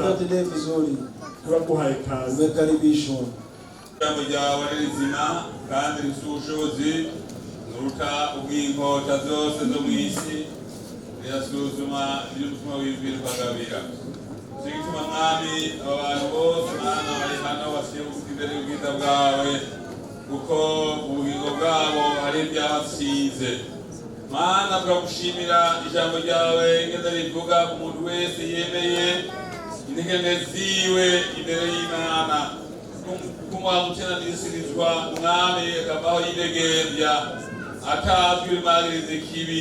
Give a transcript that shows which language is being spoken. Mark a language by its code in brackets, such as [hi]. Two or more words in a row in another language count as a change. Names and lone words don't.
[sw] Tuendelee vizuri. [rw] Turaguhaye ikaze. [sw] Umekaribishwa. [rw] Ijambo ryawe ari rizima kandi rifite ubushobozi nuruta ubw'inkota zose zo mu isi, rirasuzuma iby'umutima w'ijwi rukagabira. Nicyo gituma mwami aba bantu bose Mana bari hano bashyira ubusa imbere y'ubwiza bwawe, kuko ubugingo bwabo ari ibyabasize. Mana turagushimira ijambo ryawe ingene rivuga ku muntu wese yemeye intege ziwe imbere y'Imana, kumuhaguteranisirizwa umwami akavaho yidegembya atazwi ibimagiriza ikibi.